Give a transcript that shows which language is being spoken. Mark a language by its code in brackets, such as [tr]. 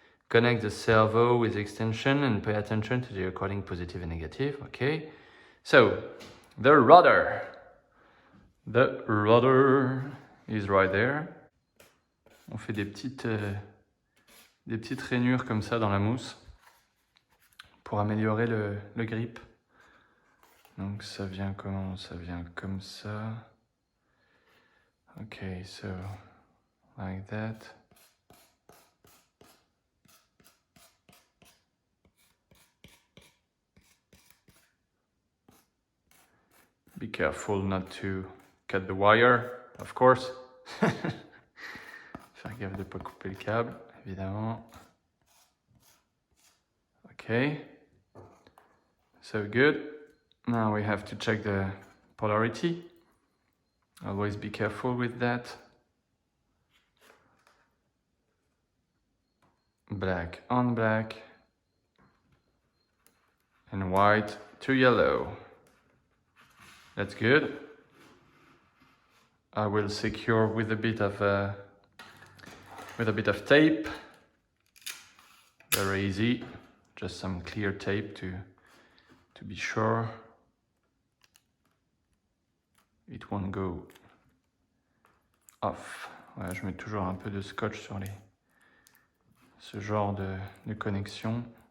[en] Connect the servo with extension and pay attention to the recording positive and negative. Okay. So the rudder. The rudder is right there. [fr] On fait des petites rainures comme ça dans la mousse pour améliorer le grip. Donc ça vient comment? Ça vient comme ça. [en] Okay, so like that. Be careful not to cut the wire, of course. [fr] Faire gaffe de ne pas couper le câble, évidemment. [en] Okay, so good. Now we have to check the polarity. Always be careful with that. Black on black. And white to yellow. That's good. I will secure with a bit of tape. Very easy. Just some clear tape to be sure it won't go off. [fr] Voilà, je mets toujours un peu de scotch sur ce genre de connexion.